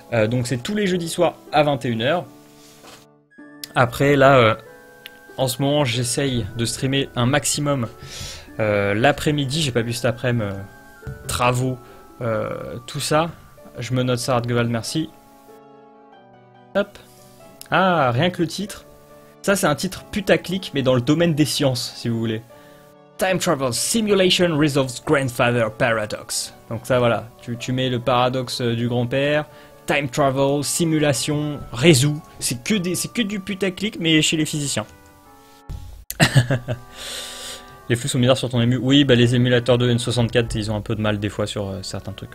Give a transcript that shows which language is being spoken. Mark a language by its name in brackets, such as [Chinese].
[French] Donc c'est tous les jeudis soirs à 21h. Après, là, en ce moment, j'essaye de streamer un maximum l'après-midi. J'ai pas vu cet après-midi, travaux, tout ça. Je me note ça, Artgewald, merci. Hop. Ah, rien que le titre. Ça, c'est un titre putaclic, mais dans le domaine des sciences, si vous voulez. [English] Time Travel Simulation Resolves Grandfather Paradox. [French] Donc ça, voilà. Tu mets le paradoxe du grand-père. [English] Time Travel, simulation, [French] résout. C'est que du putaclic, mais chez les physiciens. Les flux sont bizarres sur ton ému. Oui, bah les émulateurs de N64, ils ont un peu de mal des fois sur certains trucs.